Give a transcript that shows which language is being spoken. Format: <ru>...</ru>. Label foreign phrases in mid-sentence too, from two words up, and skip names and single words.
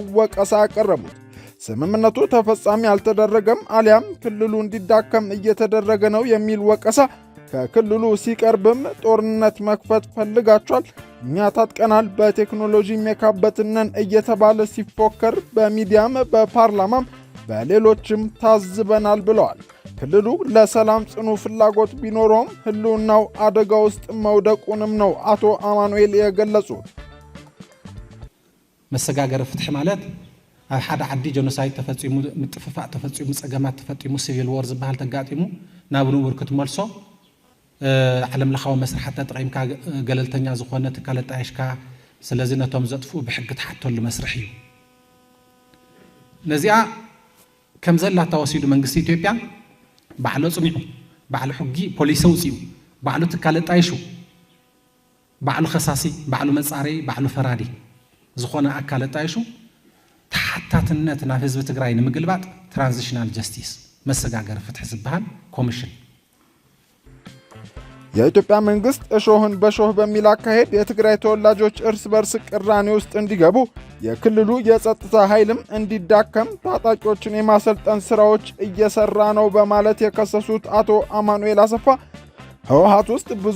<am>ወቀሳ ያቀረቡት። ስምምነቱ ተፈጻሚ አልተደረገም አሊያም ክልሉ እንዲዳከም እየተደረገ ነው የሚል ወቀሳ ከክልሉ ሲቀርብም ጦርነት መክፈት ፈልጋቸዋል፣ እኛ ታጥቀናል፣ በቴክኖሎጂ የካበትነን እየተባለ ሲፎከር በሚዲያም በፓርላማም በሌሎችም ታዝበናል ብለዋል። ክልሉ ለሰላም ጽኑ ፍላጎት ቢኖረውም ህልውናው አደጋ ውስጥ መውደቁንም ነው አቶ አማኑኤል የገለጹት።</am> <ti>መሰጋገር ፍትሕ ማለት ኣብ ሓደ ዓዲ ጀኖሳይድ ተፈጺሙ ምጥፍፋእ ተፈጺሙ ጸገማት ተፈጺሙ</ti> <en>civil war</en> <ti>ዝበሃል ተጋጢሙ ናብ ንቡር ክትመልሶ ዓለም ለኻዊ መስራሕቲ ተጠቒምካ ገለልተኛ ዝኾነ ትካል ጣይሽካ ስለዚ ነቶም ዘጥፍኡ ብሕጊ ተሓተሉ መስርሕ እዩ። ነዚኣ ከም ዘላ ተወሲዱ መንግስቲ ኢትዮጵያ ባዕሉ ጽኒዑ ባዕሉ ሕጊ ፖሊስ ኣውፂኡ ባዕሉ ትካል ጣይሹ ባዕሉ ኸሳሲ ባዕሉ መጻረይ ባዕሉ ፈራዲ ዝኾነ ኣካል ጣይሹ ተሓታትነት ናብ ህዝቢ ትግራይ ንምግልባጥ</ti> <en>transitional justice</en> <ti>መሰጋገር ፍትሕ ዝበሃል ኮሚሽን</ti> <am>የኢትዮጵያ መንግስት እሾህን በሾህ በሚል አካሄድ የትግራይ ተወላጆች እርስ በርስ ቅራኔ ውስጥ እንዲገቡ የክልሉ የጸጥታ ኃይልም እንዲዳከም ታጣቂዎችን የማሰልጠን ስራዎች እየሰራ ነው በማለት የከሰሱት አቶ አማኑኤል አሰፋ ህወሓት ውስጥ ብዙ</am>